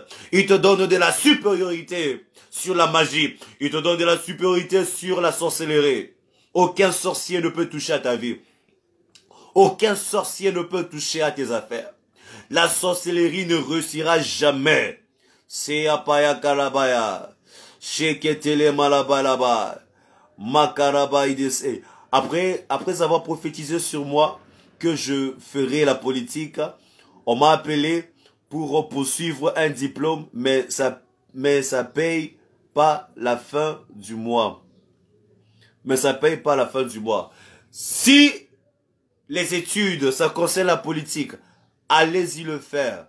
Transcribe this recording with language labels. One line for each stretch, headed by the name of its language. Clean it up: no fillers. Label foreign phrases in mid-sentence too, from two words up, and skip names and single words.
French: Il te donne de la supériorité sur la magie. Il te donne de la supériorité sur la sorcellerie. Aucun sorcier ne peut toucher à ta vie. Aucun sorcier ne peut toucher à tes affaires. La sorcellerie ne réussira jamais. Seapaya kalabaya. Sheketele malabalaba. Makarabaïdese. Après avoir prophétisé sur moi que je ferai la politique, on m'a appelé pour poursuivre un diplôme, mais ça paye pas la fin du mois. Mais ça paye pas la fin du mois. Si les études, ça concerne la politique, allez-y le faire.